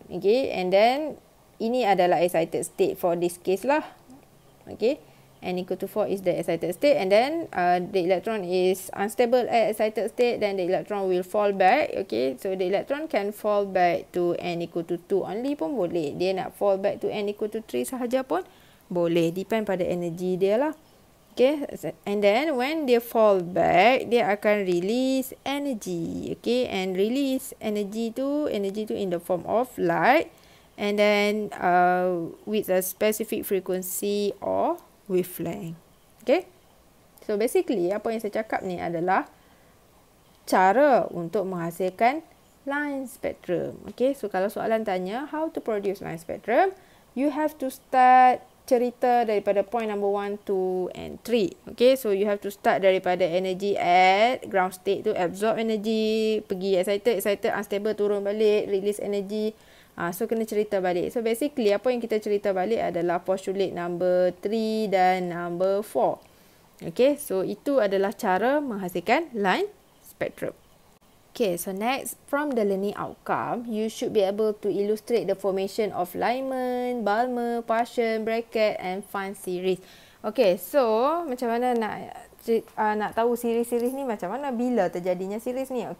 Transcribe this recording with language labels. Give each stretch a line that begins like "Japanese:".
English: Okay, and then
Malay: ini adalah
English: excited state for this case lah. Okay, n equal to 4 is the excited state, and then the electron is unstable at excited state, then the electron will fall back. Okay, so the electron can fall back to n equal to 2 only
Malay: pun boleh. Dia nak
English: fall back to n equal to 3
Malay: sahaja pun boleh. Depend pada
English: energy
Malay: dia lah.
English: Okay, and then when dia fall back,
Malay: dia akan
English: release energy. Okay, and release energy
Malay: tu
English: in the form of light, and then with a specific frequency or wavelength.
Malay: Okay, so basically apa yang saya cakap ni adalah cara untuk menghasilkan line spectrum.
English: Okay, so
Malay: kalau soalan tanya
English: how to produce line spectrum, you have to start
Malay: cerita daripada
English: point number 1, 2 and 3. Okay, so you have to start
Malay: daripada
English: energy at ground state tu, absorb energy,
Malay: pergi
English: excited, unstable,
Malay: turun balik,
English: release energy.
Malay: So kena cerita balik. So basically apa yang kita cerita balik adalah postulate number 3 dan number 4. Okay, so itu adalah cara menghasilkan line spectrum.
English: Okay, so next, from the learning outcome, you should be able to illustrate the formation of Lyman, Balmer, Paschen, bracket and Fan series.
Malay: Okay, so macam mana nak tahu series-series ni macam mana, bila terjadinya series ni?